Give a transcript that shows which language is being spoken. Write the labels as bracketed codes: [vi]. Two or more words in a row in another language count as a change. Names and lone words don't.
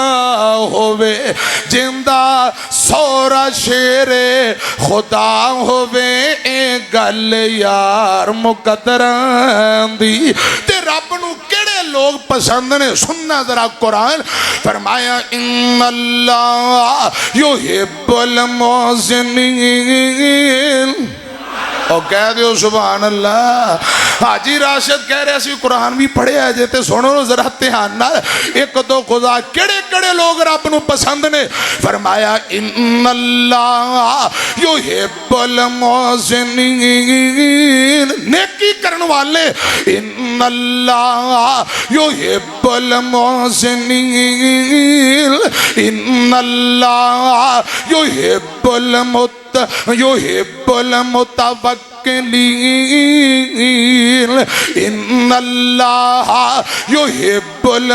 [pa] ہووے زندہ سورا شیرِ خدا ہووے اے گل یار مقدراں دی تے رب نوں کیہڑے لوگ پسند نے سننا ذرا قرآن فرمایا [ar] إن الله يحب المحسنين [pa] اور کہہ دو [ar] سبحان الله. [pa] حاجی راشد کہہ رہے سی قرآن بھی پڑھیا جے تے سنو ذرا دھیان نال اک دو خدا کیہڑے کیہڑے لوگ رب نوں پسند نے فرمایا [ar] إن الله يحب محسنين [pa] نیکی کرنے والے [ar] إن الله يحب المحسنين إن الله يحب يحب متوكلين إن الله يحب